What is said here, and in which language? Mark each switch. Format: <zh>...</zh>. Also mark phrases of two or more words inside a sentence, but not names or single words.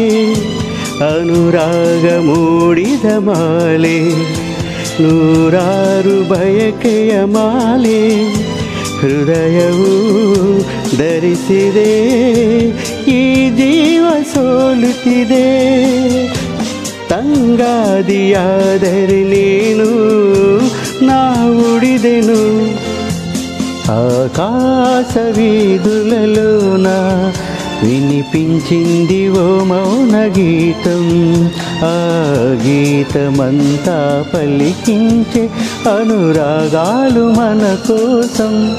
<kn>ಅನುರಾಗ ಮೂಡಿದ ಮಾಲೆ, ನೂರಾರು ಬಯಕೆಯ ಮಾಲೆ. ಹೃದಯವು ಧರಿಸಿದೆ, ಈ ಜೀವ ಸೋಲುತ್ತಿದೆ. ತಂಗಾದಿಯಾದರೆ ನೀನು, ನಾ ಉಳಿದೆನು.</kn> <te>ఆకాశవీధులలోన వినిపించిందివో మౌన గీతం. ఆ గీతమంతా పలికించే అనురాగాలు మన కోసం.</te>